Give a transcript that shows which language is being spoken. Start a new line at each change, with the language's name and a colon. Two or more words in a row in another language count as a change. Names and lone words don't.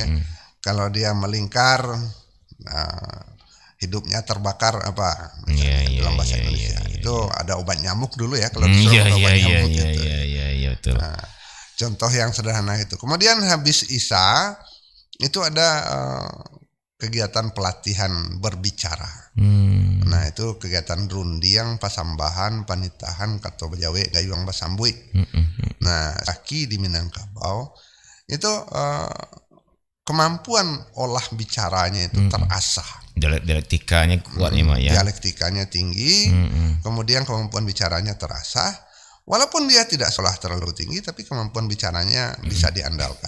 Indonesian: Kalau dia melingkar hidupnya terbakar apa dalam bahasa Indonesia itu ada obat nyamuk dulu ya kalau disuruh obat nyamuk gitu. Betul. Contoh yang sederhana itu. Kemudian habis isya itu ada kegiatan pelatihan berbicara. Nah itu kegiatan
Minangkabau: rundiang, pasambahan, panitahan, kato bejawe, gayuang basambui.
Indonesian: Nah kaki di Minangkabau itu kemampuan olah bicaranya itu terasah. Dialektikanya kuat ya. Dialektikanya tinggi, kemudian kemampuan bicaranya terasah. Walaupun dia tidak sekolah terlalu tinggi, tapi kemampuan bicaranya bisa diandalkan.